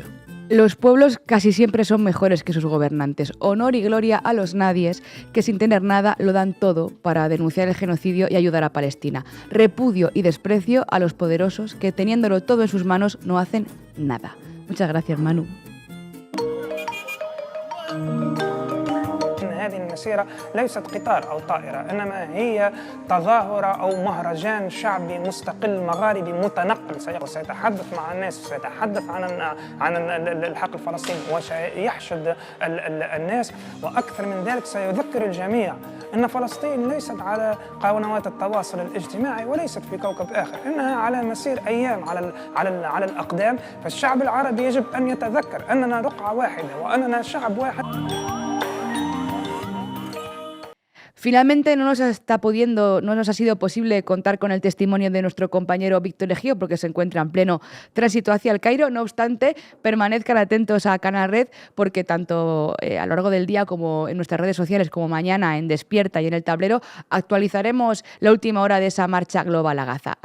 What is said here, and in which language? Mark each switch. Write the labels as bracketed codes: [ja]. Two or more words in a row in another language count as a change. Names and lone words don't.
[es] Los pueblos casi siempre son mejores que sus gobernantes. Honor y gloria a los nadies, que sin tener nada lo dan todo para denunciar el genocidio y ayudar a Palestina. Repudio y desprecio a los poderosos que, teniéndolo todo en sus manos, no hacen nada. Muchas gracias, Manu. [ar] هذه المسيرة ليست قطار أو طائرة، إنما هي تظاهرة أو مهرجان شعبي مستقل مغاربي متنقل سيتحدث مع الناس، سيتحدث عن الحق الفلسطيني وسيحشد الناس، وأكثر من ذلك سيذكر الجميع أن فلسطين ليست على قنوات التواصل الاجتماعي وليست في كوكب آخر، إنها على مسير أيام على الأقدام. فالشعب العربي يجب أن يتذكر أننا رقعة واحدة وأننا شعب واحد. [es] Finalmente no nos ha sido posible contar con el testimonio de nuestro compañero Víctor Ejío porque se encuentra en pleno tránsito hacia el Cairo. No obstante, permanezcan atentos a Canal Red porque tanto a lo largo del día como en nuestras redes sociales como mañana en Despierta y en El Tablero actualizaremos la última hora de esa marcha global a Gaza.